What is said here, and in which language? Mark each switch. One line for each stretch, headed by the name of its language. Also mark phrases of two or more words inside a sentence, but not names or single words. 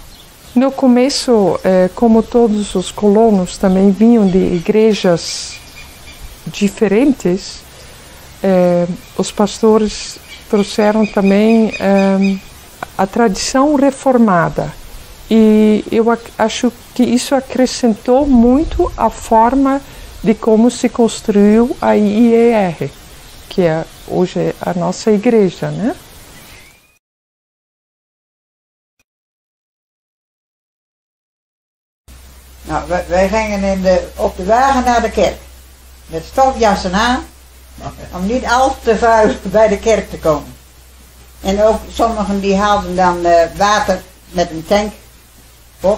Portuguese: No começo, como todos os colonos também vinham de igrejas diferentes, os pastores trouxeram também a tradição reformada. E eu acho que isso acrescentou muito a forma de como se construiu a IER, que é hoje a nossa igreja, né?
Dutch: Nou, wij gingen op de wagen naar de kerk. Met stofjassen aan. Om niet al te vuil bij de kerk te komen. En ook sommigen die haalden dan water met een tank op.